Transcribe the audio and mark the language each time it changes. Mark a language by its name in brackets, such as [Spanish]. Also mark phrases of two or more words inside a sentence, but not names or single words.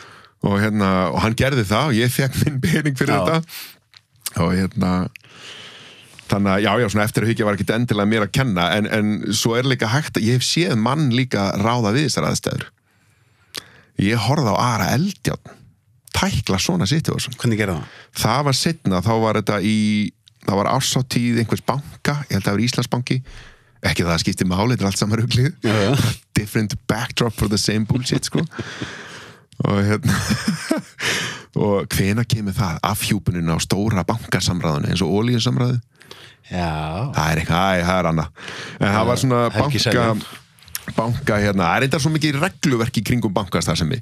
[Icelandic] og hann gerði það og ég fekk minn pening fyrir þetta og þannig að já, svona eftir að hyggja var ekki endilega mér að kenna en svo er líka hægt að ég hef séð mann líka ráða við þessar aðstæður ég horfði á Ara Eldjárn tækla svona situation. Hvernig gerði það? Það var seinna, þá var þetta það var árshátíð einhvers banka, ég held að það var Íslandsbanki, ekki það að skipti máli, þetta er allt saman ruglið, [English] different backdrop for the same bullshit, [Icelandic] sko. Og og hvenær kemur það afhjúpunin á stóra bankasamræðinu eins og olíusamræðu? Já. Það er eitthvað, það er annað. En það var svona banka það er eitthvað svo mikið regluverk í kringum bankastarfsemi.